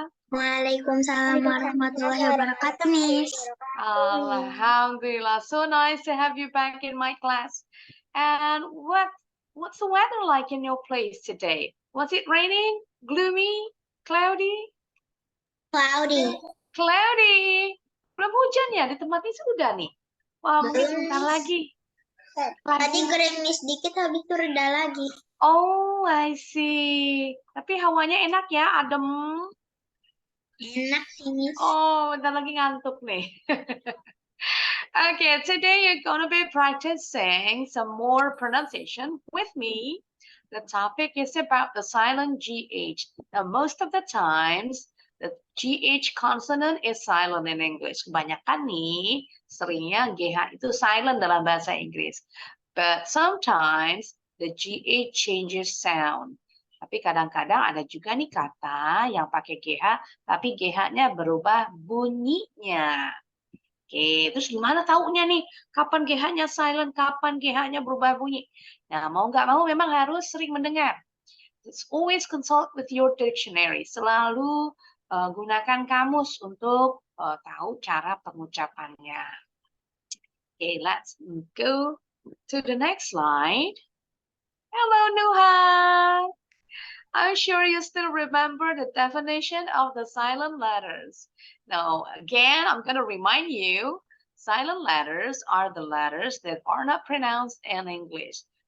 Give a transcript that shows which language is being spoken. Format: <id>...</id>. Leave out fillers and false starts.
<ar>Waalaikumsalam warahmatullahi wabarakatuh, Miss.</ar> <en>Alhamdulillah, so nice to have you back in my class. And what's the weather like in your place today? Was it raining, gloomy, cloudy? Cloudy. Cloudy.</en> <id>Belum hujan ya? Di tempat ini sudah nih. Wah, mungkin Belum, sebentar Miss. lagi. Tadi gerimis dikit, habis itu reda lagi.</id> <en>Oh, I see.</en> <id>Tapi hawanya enak ya, adem. Enak sih, Miss. Oh, bentar lagi ngantuk nih.</id> <en>Okay, today you're gonna be practicing some more pronunciation with me. The topic is about the silent GH. Now, most of the times, the GH consonant is silent in English.</en> <id>Kebanyakan nih, seringnya GH itu silent dalam bahasa Inggris.</id> <en>But sometimes, the GH changes sound.</en> <id>Tapi kadang-kadang ada juga nih kata yang pakai GH, tapi GH-nya berubah bunyinya. Oke, terus gimana taunya nih? Kapan GH-nya silent, kapan GH-nya berubah bunyi? Nah, mau nggak mau memang harus sering mendengar.</id> <en>Always consult with your dictionary.</en> <id>Selalu gunakan kamus untuk tahu cara pengucapannya.</id> <en>Okay, let's go to the next slide. Hello, Nuha. I'm sure you still remember the definition of the silent letters. Now, again, I'm going to remind you, silent letters are the letters that are not pronounced in English.</en>